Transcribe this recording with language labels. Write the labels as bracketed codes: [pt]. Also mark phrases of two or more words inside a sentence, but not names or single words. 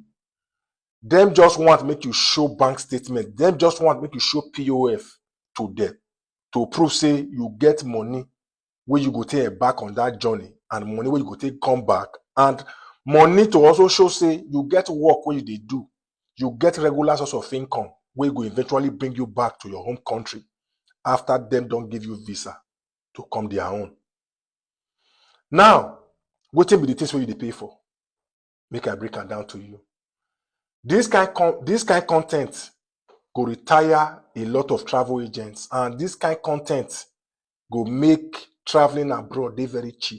[pcm] Them just want to make you show bank statement. Them just want to make you show POF to them to prove, say, you get money where you go take back on that journey, and money where you go take come back, and money to also show, say, you get work where you dey do. You get regular source of income where will eventually bring you back to your home country after them don't give you visa to come their own. Now, what will be the things where you pay for? Make I break it down to you. This kind content go retire a lot of travel agents, and this kind content go make traveling abroad they very cheap.